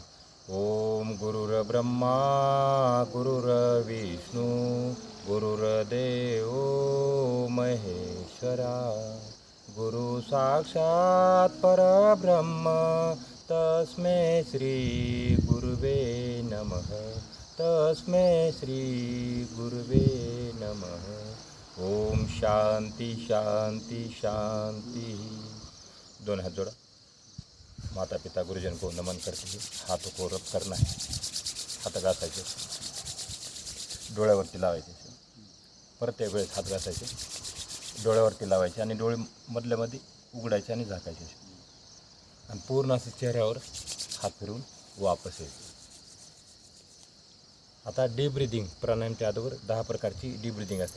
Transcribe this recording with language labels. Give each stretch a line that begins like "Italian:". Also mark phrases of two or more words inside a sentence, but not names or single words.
Sanskrit: ओम गुरुर्ब्रह्मा गुरुर्विष्णू गुरुर्देव महेश्वरा गुरु साक्षात परब्रह्म तस्मै श्री गुरुवे नमः तस्मै श्री गुरुवे नमः. ओम शांती शांती शांती.
Marathi: दोन हात जोडा.
Hindi: माता पिता गुरुजन को नमन करते हुए हाथों को रब करना है.
Marathi: हात घासायचे, डोळ्यावरती लावायचे, प्रत्येक वेळेस हात घासायचे, डोळ्यावरती लावायचे आणि डोळे मधल्यामध्ये उघडायचे आणि झाकायचे आणि पूर्ण असे चेहऱ्यावर हात फिरवून वापस यायचे. आता
English: deep breathing
Marathi: प्राणायामच्या अगोदर 10 प्रकारची
English: deep breathing
Marathi: असते.